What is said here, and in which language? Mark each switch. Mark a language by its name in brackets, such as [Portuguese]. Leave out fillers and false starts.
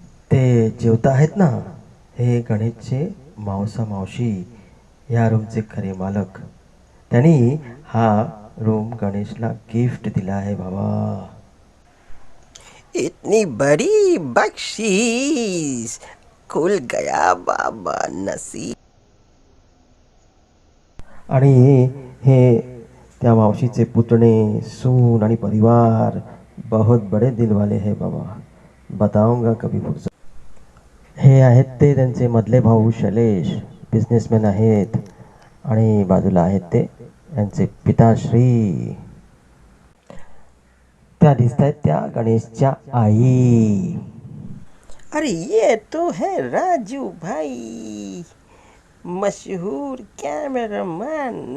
[Marathi] ते जेवता आहेत ना, हे गणेशचे मावसा मावशी, या रूमचे खरे मालक. त्यांनी हा रूम गणेशला गिफ्ट दिला आहे बाबा. [Hindi] इतनी बड़ी बख्शीश, खुल गया बाबा नसीब. [Marathi] आणि हे त्या मावशीचे पुतणे, सून आणि परिवार [Hindi] बहुत बड़े दिल वाले है बाबा. बताऊंगा कभी फुर्सत. [Marathi] हे आहेत ते त्यांचे मधले भाऊ शैलेश, बिझनेसमॅन आहेत. आणि बाजूला आहेत ते यांचे पिताश्री, त्या दिसत आहेत त्या गणेशच्या आई. [Hindi] अरे ये तो है राजू भाई, मशहूर कैमरामैन.